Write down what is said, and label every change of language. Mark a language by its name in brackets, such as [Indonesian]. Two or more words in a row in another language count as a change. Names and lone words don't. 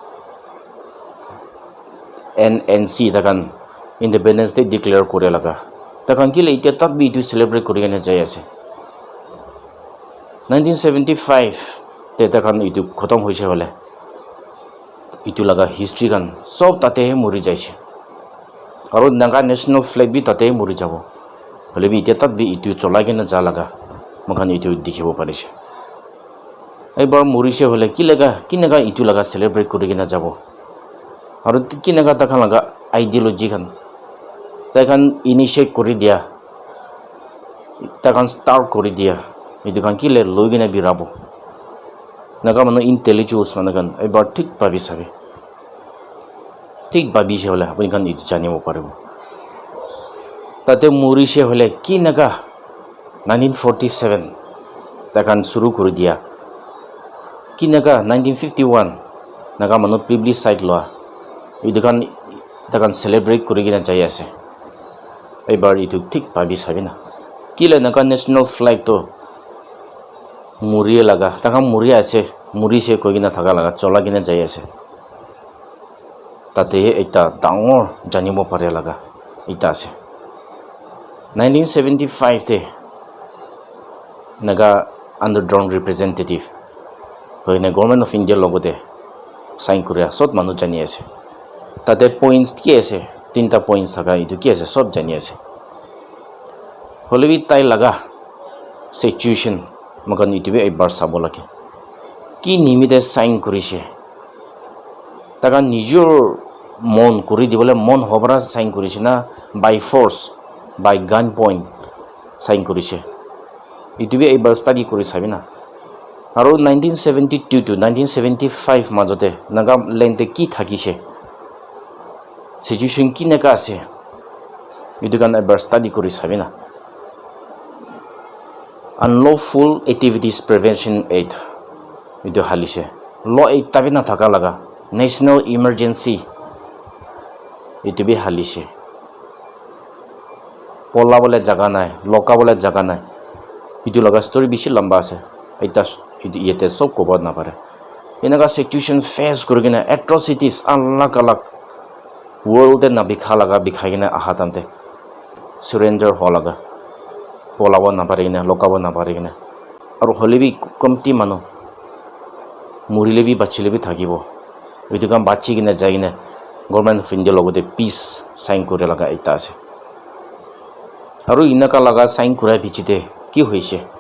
[Naga Pidgin] NNC takan Independence Day declare kore laga takan kile ite tat bi itu celebrate kori gane jai ase 1975 te takan itu khatam hoise hole itu laga history kan sob tate mori jaise aru naga [English] national flag [Naga Pidgin] bi tate mori jabo hole bi ite tat bi itu cholagi na ja laga mokan itu dikhibo parise ebar morise hole ki naga itu laga celebrate kori gina jabo aru ki naga takan laga ideology kan takan initiate kori dia takan start kori dia itu kan kile logina birabo naga manu intellectuals managan ebar thik babi sabe thik babi se hola apni kan itu janibo paribo tate muri se hole ki naga 1947 takan suru kori dia ki naga 1951 naga manu plebiscite loa itu kan takan celebrate kori gina jai ase ebar itu thik babi sabe na kile naga [English] national flag [Naga Pidgin] to murie laga taka muri ase muri se koi gina thaka laga chola gina jai ase tate ekta dangor janibo pare laga ita ase 1975 te naga [English] underground representative [Naga Pidgin] hoine government of India logote sign kuria sot manu jani ase tate points ki ase tinta points thaka itu ki ase sob jani ase holebi tai laga situation makan itu be ebar sabo lage ki nimite sign kurise taka nijor mon kuri dibole mon hobra sign kurise na [English] by force by gun point [Naga Pidgin] sign kurise itu be ebar study kuri sabina aru 1972 to 1975 majote naga lente ki thakise situation ki naka ase itu kan ebar study kuri sabina Unlawful Activities Prevention Act itu halise [English] law act [Naga Pidgin] tabi na thaka laga [English] national emergency [Naga Pidgin] itu bi halise pola bole jaga nai loka bole jaga nai itu laga story bishi lamba ase eta itu yete sob kobo na pare enaga situation face kurigina atrocities alak alak world na bikha laga bikhagina ahatamte surrender holaga polabo na parigina lokabo na parigina [Assamese] আৰু হলেবি কমটি মানুহ মৰিলেবি বাচিলেবি থাকিব এইটো কাম বাচি কিনে যাই কিনে গভৰ্ণমেণ্ট অফ ইণ্ডিয়াৰ লগতে পিছ চাইন কৰি লগা এটা আছে আৰু ইনকা লগা চাইন কৰাৰ পিছতে কি হৈছে